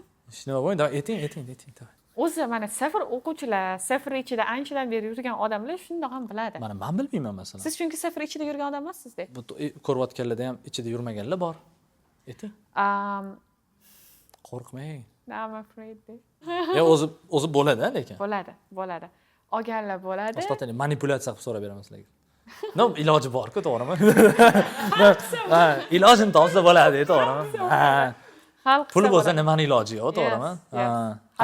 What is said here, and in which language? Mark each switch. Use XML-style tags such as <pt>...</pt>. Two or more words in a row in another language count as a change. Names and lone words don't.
<uz>Hech nima bo'lmaydi. Ayting. O'zi mana Sefer o'quvchilar, Sefer ichida anchadan beri yurgan odamlar shundoq ham biladi. Mana men bilmayman masalan. Siz chunki Sefer ichida yurgan odam emassiz-da. Bu ko'rayotganlarda ham ichida yurmaganlar bor. Ayting. Qo'rqmang.</uz> <en>No, I'm afraid.</en> <uz>Ya o'zi bo'ladi lekin. Bo'ladi. Olganlar bo'ladi. Ostatani manipulyatsiya qilib so'rab beraman sizlarga. No, iloji bor-ku, to'g'rimi? Ha, ilojini topsa bo'ladi, to'g'rimi? Ha. Xalq Pul bo'lsa nimani iloji yo'q, to'g'rimi?</uz> <en>Yes, yes.</en>